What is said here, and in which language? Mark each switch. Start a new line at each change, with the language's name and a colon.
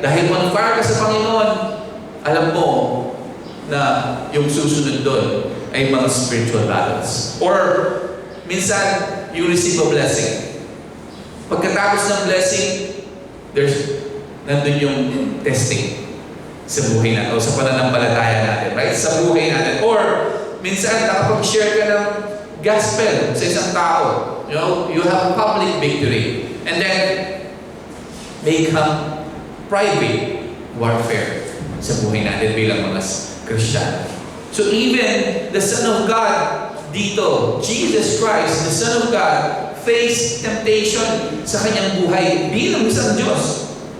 Filipino: Dahil on fire ka sa Panginoon, alam mo na yung susunod doon ay mga spiritual battles.
English: Or minsan, you receive a blessing.
Filipino: Pagkatapos ng blessing, nandun yung testing sa buhay natin o sa pananampalataya natin. Right? Sa buhay natin. Or minsan, nakapag-share ka ng gospel sa isang tao.
English: You know, you have public victory. And then, may come private warfare
Filipino: sa buhay natin bilang mga Kristiyano.
English: So even the Son of God dito, Jesus Christ, the Son of God, faced temptation
Filipino: sa kanyang buhay bilang isang Diyos.